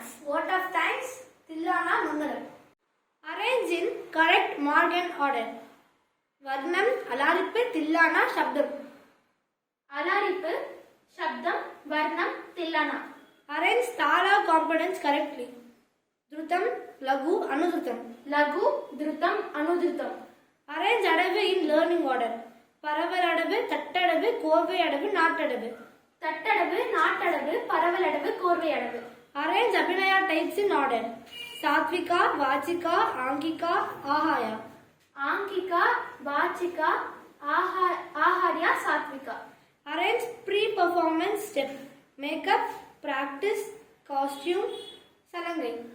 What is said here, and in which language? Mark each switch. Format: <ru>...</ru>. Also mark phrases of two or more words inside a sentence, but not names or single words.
<en>Vote of thanks, Tillana, Mangalam. Arrange in correct Morgan order. Varnam, Alarippu, Tillana, Shabdam. Alarippu, Shabdam, Varnam, Tillana. Arrange Tala components correctly. Dhrutam, Lagu, Anudrutam. Lagu, Dhrutam, Anudrutam. Arrange adavu in learning order. Paraval adavu, Tattadavu, Korvai adavu, Nattadavu. Tattadavu, Nattadavu, Paraval adavu, Korvai adavu. Arrange Abhinaya types in order. Satvika, Vachika, Angika, Ahaya. Angika, Vachika, Aharya, Satvika. Arrange pre-performance step. Makeup, practice, costume, Salangai.</en>